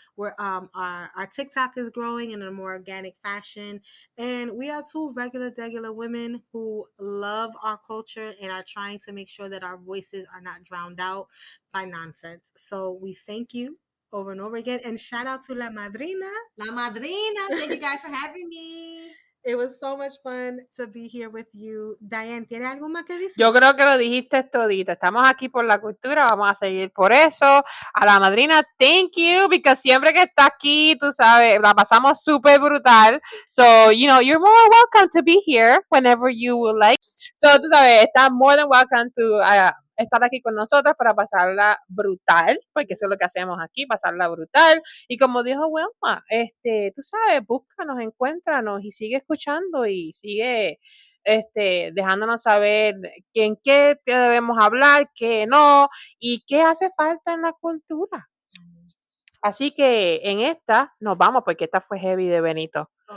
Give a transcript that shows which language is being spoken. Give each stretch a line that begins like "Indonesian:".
English: We're our TikTok is growing in a more organic fashion, and we are two regular women who love our culture and are trying to make sure that our voices are not drowned out by nonsense. So we thank you over and over again, and shout out to La Madrina. La Madrina, thank you guys for having me. It was so much fun to be here with you.
Spanish: Diane, ¿tiene algo más que decir? Yo creo que lo dijiste todito. Estamos aquí por la cultura, vamos a seguir por eso. A la madrina,
English: thank you,
Spanish: porque siempre que está aquí, tú sabes, la pasamos súper brutal.
English: So, you're more welcome to be here whenever you would like. So,
Spanish: tú sabes, estás
English: more than welcome to
Spanish: estar aquí con nosotros para pasarla brutal, porque eso es lo que hacemos aquí, pasarla brutal. Y como dijo Wilma, tú sabes, búscanos, encuéntranos y sigue escuchando y sigue dejándonos saber en qué debemos hablar, qué no, y qué hace falta en la cultura. Así que en esta nos vamos, porque esta fue heavy de Benito.